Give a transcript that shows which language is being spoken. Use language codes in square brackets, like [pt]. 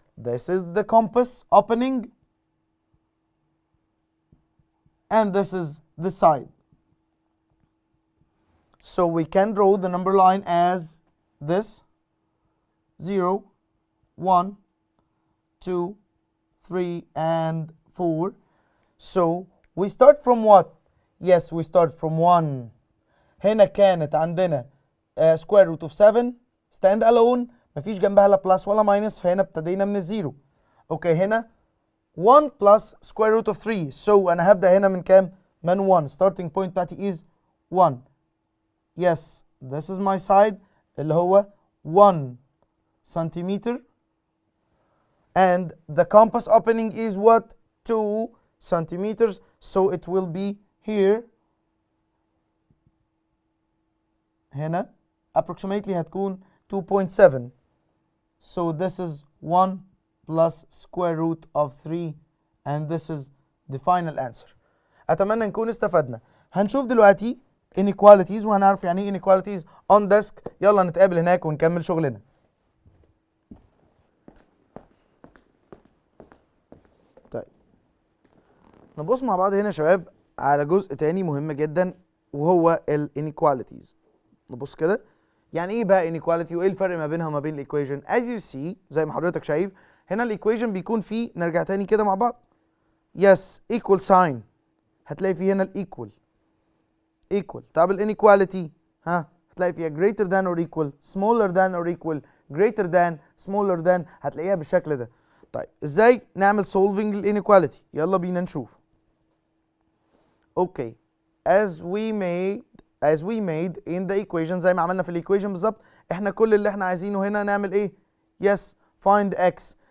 [en] This is the compass opening, and this is the side. So we can draw the number line as this: 0, 1, 2, 3, and 4. So we start from what? Yes, we start from 1. [ar] هنا كانت عندنا square root of 7 stand alone، مفيش جنبها لا plus ولا minus، فهنا ابتدينا من الزيرو. اوكي هنا 1 plus square root of 3. So انا هبدأ هنا من كام؟ من 1. [en] starting point بتاعتي is 1. Yes, this is my side اللي هو 1 centimeter, and the compass opening is what? 2 centimeters. So it will be here. [ar] هنا approximately هتكون 2.7. [en] So this is 1 plus square root of 3, and this is the final answer. [ar] أتمنى نكون استفدنا. هنشوف دلوقتي inequalities وهنعرف يعني ايه inequalities on desk. يلا نتقابل هناك ونكمل شغلنا. نبص مع بعض هنا يا شباب على جزء تاني مهم جدا وهو inequalities. نبص كده يعني ايه بقى inequality وايه الفرق ما بينها وما بين الايكويشن. as you see زي ما حضرتك شايف هنا الايكويشن بيكون فيه، نرجع تاني كده مع بعض، yes equal sign، هتلاقي فيه هنا الايكوال equal. طب الانيكواليتي هتلاقي فيها greater than or equal, smaller than or equal, greater than, smaller than، هتلاقيها بالشكل ده. طيب ازاي نعمل solving الانيكواليتي؟ يلا بينا نشوف. اوكي as we made in the equation، زي ما عملنا في الايكويشن بالظبط، احنا كل اللي احنا عايزينه هنا نعمل ايه؟ yes find x.